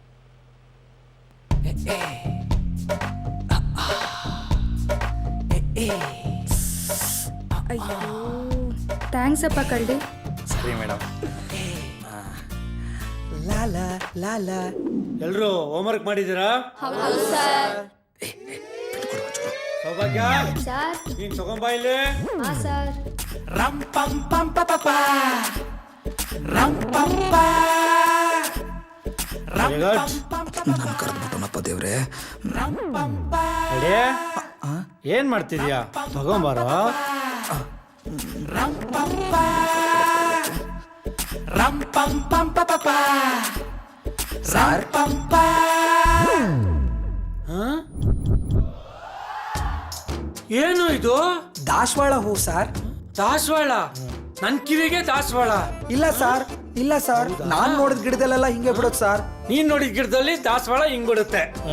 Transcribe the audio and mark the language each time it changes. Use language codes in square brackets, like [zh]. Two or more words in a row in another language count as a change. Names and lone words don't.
[kn] ಅಯ್ಯೋ, ಥ್ಯಾಂಕ್ಸ್ ಅಪ್ಪ ಕಳ್ಳಿ. ಸರಿ ಮೇಡಮ್. ಲಾಲಾ ಲಾಲಾ. ಎಲ್ರು ಹೋಮ್ವರ್ಕ್ ಮಾಡಿದ್ದೀರಾ? ಸೌಭಾಗ್ಯ, ನೀನ್ ತಗೊಂಬಾ ಇಲ್ಲಿ. ರಂ ಪಂ ಪಂ ಪ ಪ ಪ. ರಂ ಪಂ ಪ. ರಂ ಪಂ ಪಂ ಪ ಪ. ನಾನು ಕರೆದ್ಬಿಟ್ಟನಪ್ಪ ದೇವ್ರೆ. ರಂ ಪಂ ಪ. ಅಡೇ, ಏನ್ ಮಾಡ್ತಿದ್ಯಾ? ತಗೊಂಬಾರೋ. ರಂ ಪಂ ಪ. ರಂ ಪಂ ಪಂ ಪ ಪ ಪ. ರಂ ಪಂ ಪ. ಏನು ಇದು? ದಾಸವಾಳ ಹೂ ಸರ್. ದಾಸವಾಳ? ನನ್ ಕಿವಿಗೆ ದಾಸವಾಳ? ಇಲ್ಲ ಸರ್, ಇಲ್ಲ ಸರ್, ನಾನ್ ನೋಡಿದ ಗಿಡದಲ್ಲೆಲ್ಲ ಹಿಂಗೆ ಬಿಡೋದು ಸರ್. ನೀನ್ ನೋಡಿದ ಗಿಡದಲ್ಲಿ ದಾಸವಾಳ ಹಿಂಗ್ ಬಿಡುತ್ತೆ.